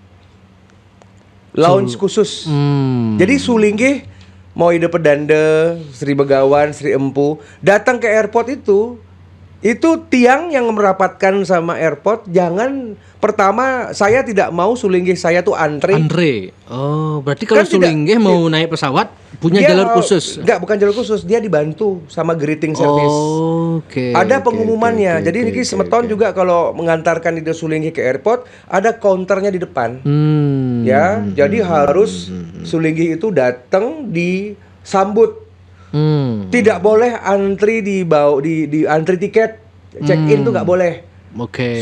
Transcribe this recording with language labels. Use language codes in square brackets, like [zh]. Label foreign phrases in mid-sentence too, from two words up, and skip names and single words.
[id] Lounge khusus. Jadi sulinggih mau ide pedanda, Sri Begawan, Sri Empu datang ke airport itu tiang yang merapatkan sama airport. Jangan, pertama saya tidak mau sulinggih saya tuh antri. Oh, berarti kalau Kan sulinggih mau naik pesawat punya dia, jalur khusus. Enggak, bukan jalur khusus, dia dibantu sama [en] greeting service. [id] Oke. Ada pengumumannya. Jadi [ban] niki semeton [id] juga kalau mengantarkan ide sulinggih ke airport, ada counternya di depan. Ya, jadi harus sulinggih itu datang disambut. Tidak boleh antri di antri tiket, [en] check in [id] tuh nggak boleh. Oke.